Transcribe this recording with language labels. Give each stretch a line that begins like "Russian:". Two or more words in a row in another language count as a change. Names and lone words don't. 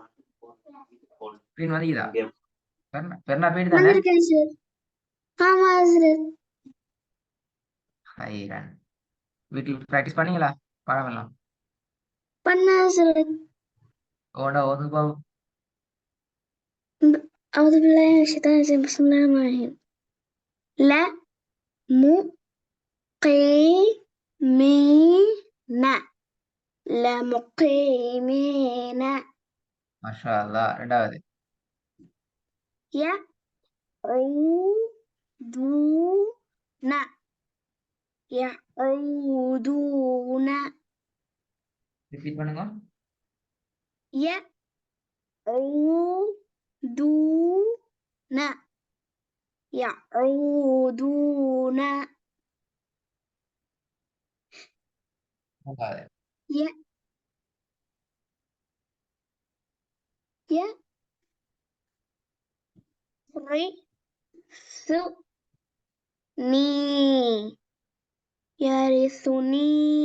Tamil: அப்படின்னு வந்தீங்களா? பெருனா போயிட்டு தானே. வந்திருக்கேன் சார். ஆமா ஹசரத். ஹைரன். வீட்டில் ப்ராக்டிஸ் பண்ணீங்களா பாடம் எல்லாம்? பண்ண ஹசரத். ஓட ஓது பாவு.
Arabic: أعوذ بالله من الشيطان الرجيم بسم الله الرحمن الرحيم لا مقيمين لا مقيمين ما شاء الله. ரெண்டாவது. يعودون يعودون
Tamil: ரிப்பீட் பண்ணுங்க.
Arabic: يعودون يعودون
Tamil: மூன்றாவது.
Arabic: ي يرثني يرثني